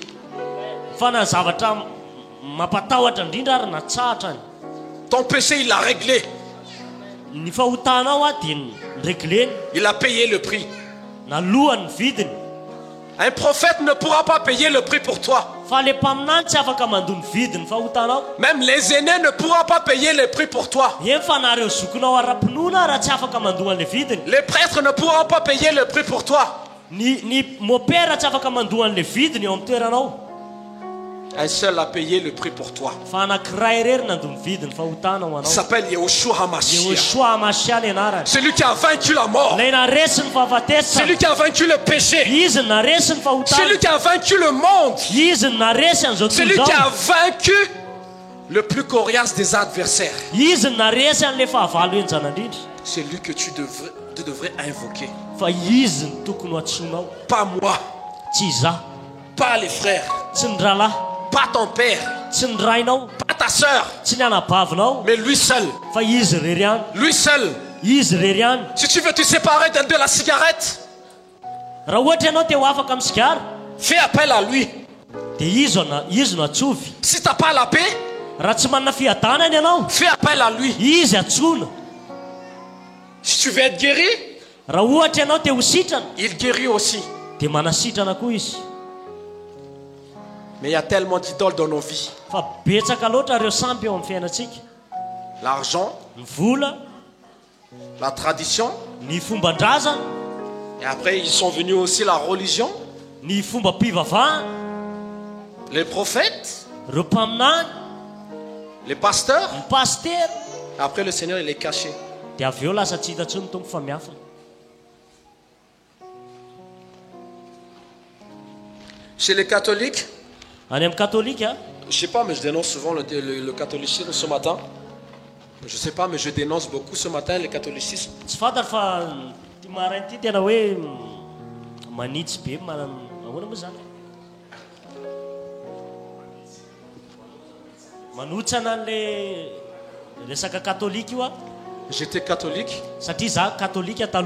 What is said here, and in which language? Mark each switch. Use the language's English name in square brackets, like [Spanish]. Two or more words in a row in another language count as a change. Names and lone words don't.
[Malagasy] fa na zavatra mampatahotra indrindra ary na tsahatra ny [French] Ton péché, il l'a réglé. [Malagasy] ny fahotanao a dia nregleny [French] Il a payé le prix. [Malagasy] na lohany vidiny [French] Un prophète ne pourra pas payer le prix pour toi. [Malagasy] fa le mpaminany tsy afaka mandony vidiny fahotanao [French] Même les aînés ne pourront pas payer le prix pour toi. [Malagasy] eny fa nareo zokonao ara-pinoana raha tsy afaka mandohan'le vidiny [French] Les prêtres ne pourront pas payer le prix pour toi. [Malagasy] ny mopera tsy afaka mandohan'le vidiny eo amin'ny toeranao [French] Un seul a payé le prix pour toi. [Malagasy] fa anankiray irery nandoa mividiny fahotana ho [French] Il [Malagasy] anao. [French] s'appelle Yahushua HaMashiach. [Malagasy] Yehoshua Amashia le anarany. [French] Celui qui a vaincu la mort. [Malagasy] Ilay naresy ny fahafatesana. [French] Celui qui a vaincu le péché. [Malagasy] Izy ny naresy ny fahotana. [French] Celui qui a vaincu le monde. [Malagasy] Izy ny naresy an'izao [French] Celui [Malagasy] tontolo [French] qui [Malagasy] izao. [French] a vaincu le plus coriace des adversaires. [Malagasy] Izy ny naresy an'le fahavalo enjana indrindra. [French] C'est lui que tu devrais invoquer. [Malagasy] Fa izy ny tokony ho atsoinao. [French] Pas moi, [Malagasy] Tsy izaho, [French] pas les frères, [Malagasy] tsy ny rahalahy, [French] pas ton père, [Malagasy] tsy ny rainao, [French] pas ta sœur, [Malagasy] tsy ny anabavinao, [French] mais lui seul. [Malagasy] fa izy rery ihany. [French] Lui seul. [Malagasy] Izy rery ihany. [French] Si tu veux te séparer de la cigarette, [Malagasy] Raha ohatra ianao te ho afaka amin'ny sigara, [French] fais appel à lui. [Malagasy] dia izy no atsovy. [French] Si tu n'as pas la paix, [Malagasy] Raha tsy manana fiadanany ianao, [French] fais appel à lui. [Malagasy] izy atsona. [French] Si tu veux être guéri, [Malagasy] Raha ohatra ianao te ho sitrana, [French] il guérit aussi. [Malagasy] dia manasitrana koa izy. [French] Mais il y a tellement d'idoles dans nos vies. [Malagasy] Fa betsaka loatra ireo sampy eo amin'ny fiainantsika. [French] L'argent, [Malagasy] Ny vola, [French] la tradition. [Malagasy] ny fomban-drazana, [French] Et après, ils sont venus aussi la religion, [Malagasy] ny fomba-pivavahana, [French] les prophètes, [Malagasy] ireo mpaminany, [French] les pasteurs. [Malagasy] ny paster. [French] Après, le Seigneur, il est caché. [Malagasy] Dia avy eo lasa tsy hitatso ny tompo fa miafina. [French] Chez les catholiques, [Malagasy] Any amin'ny katolika, [French] je sais pas, mais je dénonce souvent le catholicisme ce matin. Je sais pas, mais je dénonce beaucoup ce matin le catholicisme. [Malagasy] tsy fantatra fa ty marainy ity tena hoe manitsy be ahoana moa zany, manotsana an'le resaka katolika io a. [French] J'étais catholique, [Malagasy] Satria za katolika taloha,